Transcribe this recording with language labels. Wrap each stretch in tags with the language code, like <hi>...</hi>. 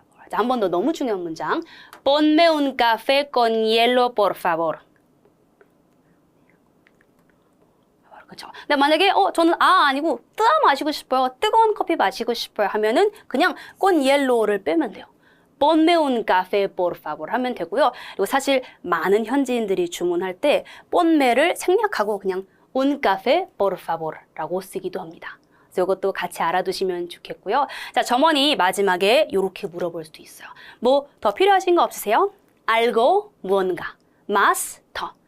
<ko>자, 한 번 더 너무 중요한 문장.</ko> <es>Ponme un café con hielo, por favor.</es> <ko>그렇죠. 근데 만약에 저는 아니고 뜨아 마시고 싶어요. 뜨거운 커피 마시고 싶어요 하면은 그냥</ko> <es>con hiello</es> <ko>를 빼면 돼요.</ko> <es>Ponme un café, por favor</es> <ko>하면 되고요. 그리고 사실 많은 현지인들이 주문할 때 ponme를 생략하고 그냥</ko> <es>un café, por favor</es> <ko>라고 쓰기도 합니다. 그래서 이것도 같이 알아두시면 좋겠고요. 자, 점원이 마지막에 이렇게 물어볼 수도 있어요. 뭐 더 필요하신 거 없으세요? algo, 무언가, más, 더.</ko>